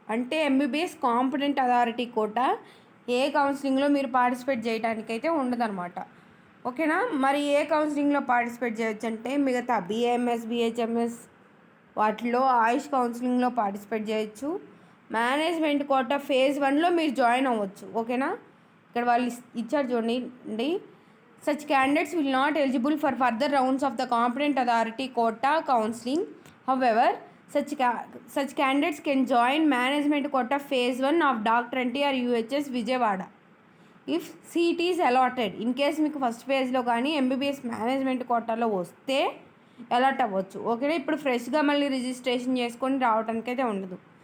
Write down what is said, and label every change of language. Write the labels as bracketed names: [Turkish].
[Telugu] అంటే MBBS competent authority quota ఏ కౌన్సిలింగ్లో మీరు పార్టిసిపేట్ చేయడానికైతే ఉండదన్నమాట. ఓకేనా. మరి ఏ కౌన్సిలింగ్లో పార్టిసిపేట్ చేయొచ్చు అంటే మిగతా బిఏఎంఎస్ బిహెచ్ఎంఎస్ వాటిలో ఆయుష్ కౌన్సిలింగ్లో పార్టిసిపేట్ చేయొచ్చు. మేనేజ్మెంట్ కోటా ఫేజ్ 1లో మీరు జాయిన్ అవ్వచ్చు. ఓకేనా. ఇక్కడ వాళ్ళు ఇచ్చారు చూడండి. [English] Such candidates will not eligible for further rounds of the competent authority quota counselling. However, such candidates can join management quota phase 1 of Dr. NTR UHS Vijayawada if seat is allotted. In case [Telugu] మీకు first ఫేజ్లో కానీ MBBS management కోటాలో వస్తే allot అవ్వచ్చు. ఓకేనా. ఇప్పుడు ఫ్రెష్గా మళ్ళీ రిజిస్ట్రేషన్ చేసుకొని రావడానికి అయితే ఉండదు.